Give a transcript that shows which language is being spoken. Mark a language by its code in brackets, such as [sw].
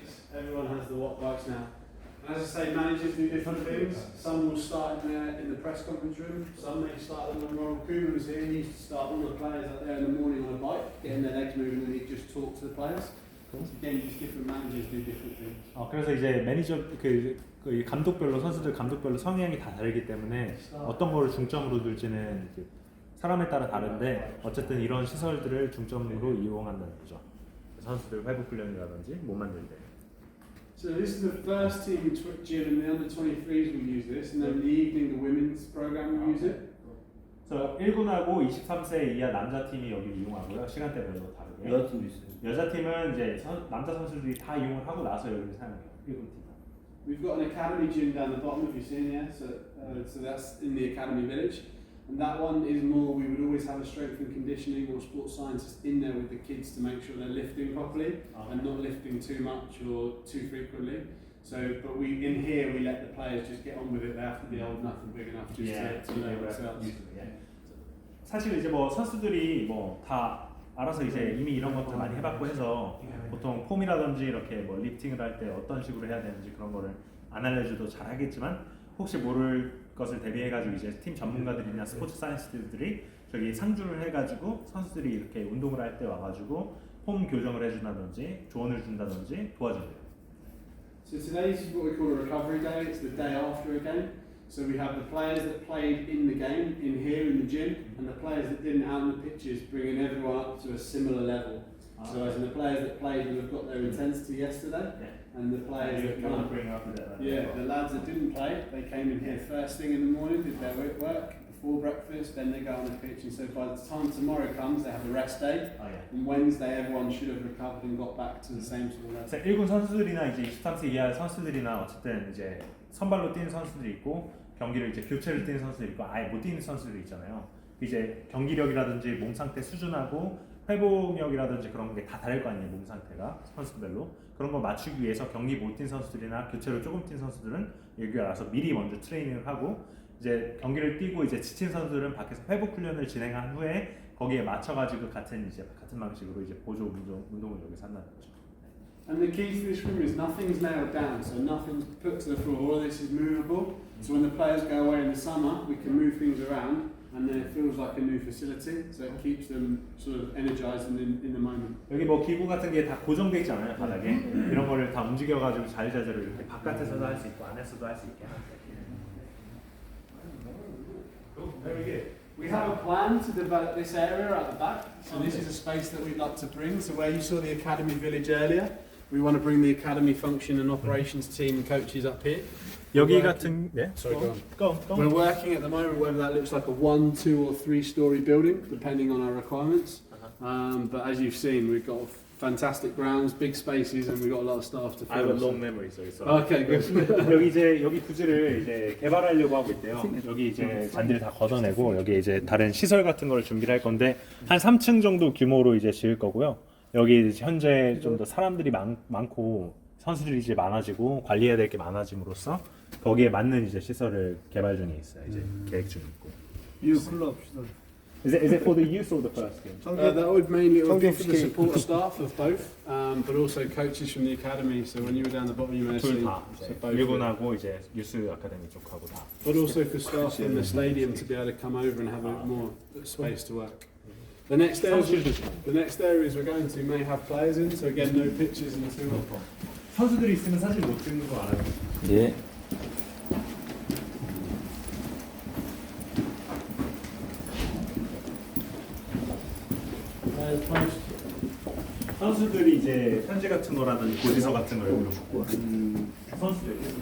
[en] Everyone has the watt bikes now. And as I say, managers do different things. Some will start in the press conference room. Some may start them when Ronald Koeman was here. He used to start all the players out there in the morning on a bike, getting their legs moving, and he'd just talk to the players. Again, just different managers do different things. [ko] 그래서 이제 매니저 그 감독별로 선수들 감독별로 성향이 다 다르기 때문에 어떤 거를 중점으로 둘지는 사람에 따라 다른데 어쨌든 이런 시설들을 중점으로 이용한다는 거죠. 선수들 회복 훈련이라든지 몸 만들 때. [en] So this is the first team gym, and the under 23s will use this, and then in the evening the women's program will use it. [ko] 그래서 1군하고 23세 이하 남자 팀이 여기 이용하고요. 시간대별로 다르게. 여자 팀도 있어요. 여자 팀은 이제 남자 선수들이 다 이용을 하고 나서 여기를 사용해요. 1군 팀. [en] We've got an academy gym down the bottom, if you're seeing here. So that's in the academy village, and that one is more. We would always have a strength and conditioning or sports scientist in there with the kids to make sure they're lifting properly and not lifting too much or too frequently. So, but we in here we let the players just get on with it. They have to be old enough and big enough just to know themselves. [ko] 사실 이제 뭐 선수들이 뭐 다 알아서 이제 이미 이런 것들 많이 해봤고 해서 보통 폼이라든지 이렇게 뭐 리프팅을 할 때 어떤 식으로 해야 되는지 그런 거를 안 알려줘도 잘 하겠지만 혹시 모를 것을 대비해가지고 이제 팀 전문가들이나 스포츠 사이언티스트들이 저기 상주를 해가지고 선수들이 이렇게 운동을 할 때 와가지고 폼 교정을 해준다든지 조언을 준다든지 도와준대요. [en] So today is what we call a recovery day. It's the day after a game. So we have the players that played in the game in here in the gym, and the players that didn't out on the pitches, bringing everyone up to a similar level. So as in the players that played will have got their intensity yesterday, and the players that come bring up that. the lads that didn't play, they came in here first thing in the morning, did their work before breakfast, then they go on the pitch, and so by the time tomorrow comes, they have a rest day. And Wednesday, everyone should have recovered and got back to the same sort of level. [ko] 1군 선수들이나 이제 23세 이하 선수들이나 어쨌든 이제 선발로 뛰는 선수들이 있고 경기를 이제 교체를 뛰는 선수들이 있고 아예 못 뛰는 선수들이 있잖아요. 이제 경기력이라든지 몸 상태 수준하고 회복력이라든지 그런 게 다 다를 거 아니에요. 몸 상태가 선수별로 그런 거 맞추기 위해서 경기 못 뛴 선수들이나 교체로 조금 뛴 선수들은 여기 와서 미리 먼저 트레이닝을 하고 이제 경기를 뛰고 이제 지친 선수들은 밖에서 회복 훈련을 진행한 후에 거기에 맞춰가지고 같은 방식으로 이제 보조 운동을 여기서 한다는 거죠. [en] And the key to this room is nothing's nailed down, so nothing's put to the floor. All this is movable. So when the players go away in the summer, we can move things around, and then it feels like a new facility. So it keeps them sort of energized and in the moment. [ko] 여기 뭐 기구 같은 게 다 고정돼 있잖아요 바닥에. 이런 거를 다 움직여가지고 자유자재로 이렇게 바깥에서도 할 수 있고 안에서도 할 수 있게 하는. [en] Very good. We have a plan to develop this area at the back. So this is a space that we'd like to bring. So where you saw the academy village earlier, we want to bring the academy function and operations team and coaches up here. [ko] 여기 같은 [en] Sorry, go on. We're working at the moment whether that looks like a 1, 2 or 3 story building depending on our requirements. but as you've seen, we've got fantastic grounds, big spaces, and we've got a lot of staff to I have a fill. long memory, so it's Okay, good. [ko] 여기 부지를 이제 개발하려고 하고 있대요. 여기 이제 잔디를 다 걷어내고 여기 이제 다른 시설 같은 걸 준비를 할 건데 한 3층 정도 규모로 이제 지을 거고요. 여기 이제 현재 좀 더 사람들이 많고 선수들이 이제 많아지고 관리해야 될 게 많아짐으로써 거기에 맞는 이제 시설을 개발 중에 있어요. 이제 계획 중에 있고. 클럽. [en] Is it for the use of the first game? That would mainly be for the support staff of both, but also coaches from the academy. So when you were down the bottom, you may have [ko] 둘 [en] seen. [ko] 다. [en] So both. [ko] 일본하고 이제 유스 아카데미 쪽하고 다. [en] But also for staff in the stadium to be able to come over and have a bit more space to work. The next areas we're going to may have players in. So again, no pitches until. [ko] 선수들이 있으면 사실 못 찍는 거 알아요. 예. 선수들이 이제 편지 같은 거라든지 고지서 같은 걸 여기로 붙고 선수들.